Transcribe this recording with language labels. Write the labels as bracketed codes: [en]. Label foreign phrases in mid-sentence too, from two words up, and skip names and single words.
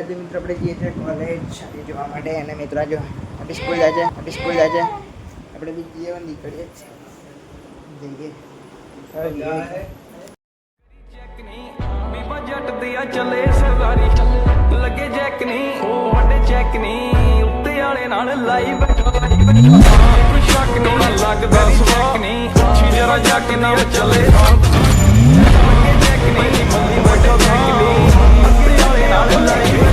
[gu] મિત્રો આપણે જઈએ છીએ કોલેજ જોવા માટે અને મિત્રો જો આપણી સ્કૂલ જાય છે આપણે બી જઈએ નીકળીએ જઈએ [pa] ਜੱਟ ਦਿਆ ਚੱਲੇ ਸਰਦਾਰੀ ਲੱਗੇ ਜੈਕ ਨਹੀਂ ਉਹ ਵੱਡੇ ਚੈੱਕ ਨਹੀਂ ਉੱਤੇ ਵਾਲੇ ਨਾਲ ਲਾਈ ਬੈਠਾ ਕੋਈ ਸ਼ੱਕ ਨਹੀਂ ਲੱਗਦਾ ਸਵਾਕ ਨਹੀਂ ਜਰਾ ਜਾ ਕੇ ਨਾਲ ਚੱਲੇ ਲੱਗੇ ਜੈਕ ਨਹੀਂ ਮੱਲੀ ਵੱਡੇ ਚੈੱਕ ਨਹੀਂ ਉੱਤੇ ਵਾਲੇ ਨਾਲ ਲਾਈ